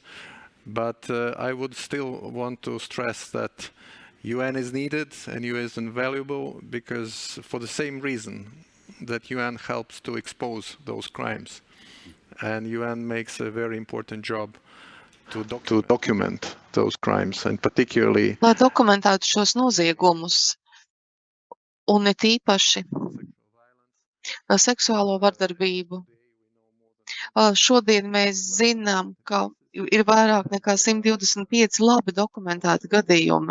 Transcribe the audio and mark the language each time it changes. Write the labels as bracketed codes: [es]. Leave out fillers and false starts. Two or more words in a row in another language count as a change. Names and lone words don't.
[en] But I would still want to stress that UN is needed and UN is invaluable, because for the same reason that UN helps to expose those crimes. And UN makes a very important job to document those crimes, and particularly [lv] lai dokumentētu šos noziegumus, un it īpaši seksuālo vardarbību. Šodien mēs zinām, ka ir vairāk nekā 125 labi dokumentēti gadījumi.